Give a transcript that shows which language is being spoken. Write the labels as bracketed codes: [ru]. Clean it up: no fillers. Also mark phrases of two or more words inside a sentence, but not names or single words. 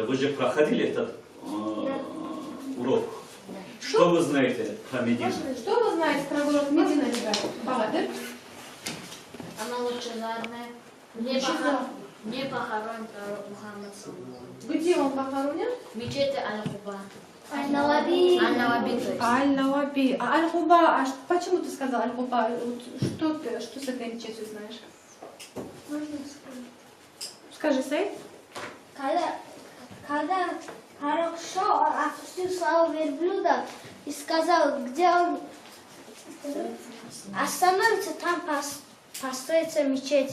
[ru] Вы же проходили этот урок. Что вы знаете про Медину? Что вы знаете про город Медина, ребята? Бахадыр? Она лучезарная. Не похоронен пророк Мухаммад саллаллаху. Где он похоронен? В мечети Аль-Хуба. Аль-Наваби. Аль-Наваби. А Аль-Хуба, почему ты сказал Аль-Хуба? Что с этой мечетью знаешь? Можно сказать? Скажи, Саид. Когда пророк шел, он отпустил своего верблюда и сказал, где он остановится, там построится мечеть.